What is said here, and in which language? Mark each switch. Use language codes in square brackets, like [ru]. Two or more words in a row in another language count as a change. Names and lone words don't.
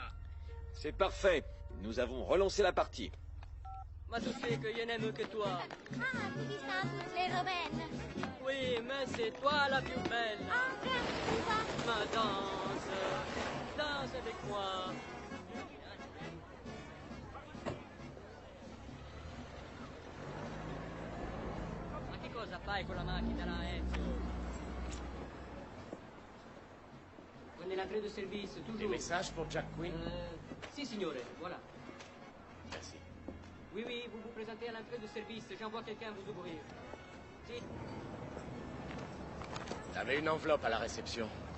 [fr] C'est parfait. Nous avons relancé la partie. Ma tu sais que je n'aime que toi. Ah, tu dis ça à toutes les romaines. Oui, mais c'est toi la plus belle. Ma danse, danse avec moi. [it] Ma che cosa fai con la macchina là, Ezio? [fr] Prenez l'entrée de service, toujours. Des messages pour Jack Quinn? [it] Si, signore, voilà. [fr] Merci. Oui, oui, vous vous présentez à l'entrée de service. J'envoie quelqu'un vous ouvrir. Si. T'avais une enveloppe à la réception.